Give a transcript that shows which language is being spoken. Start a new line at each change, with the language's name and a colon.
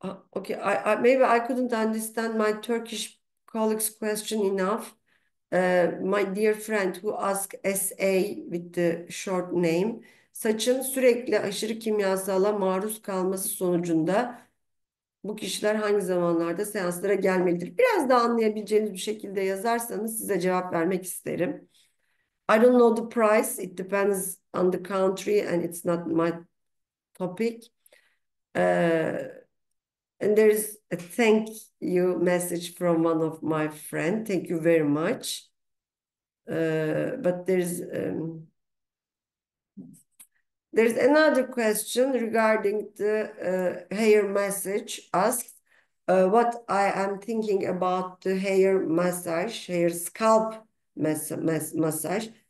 English: Okay, maybe I couldn't understand my Turkish colleague's question enough. My dear friend who asked SA with the short name,
Turkish: saçın sürekli aşırı kimyasala maruz kalması sonucunda bu kişiler hangi zamanlarda seanslara gelmelidir? Biraz daha anlayabileceğiniz bir şekilde yazarsanız size cevap vermek isterim.
English: I don't know the price. It depends on the country and it's not my topic. And there's a thank you message from one of my friends. Thank you very much. But there's another question regarding the hair message asked what I am thinking about the hair massage, hair scalp massage.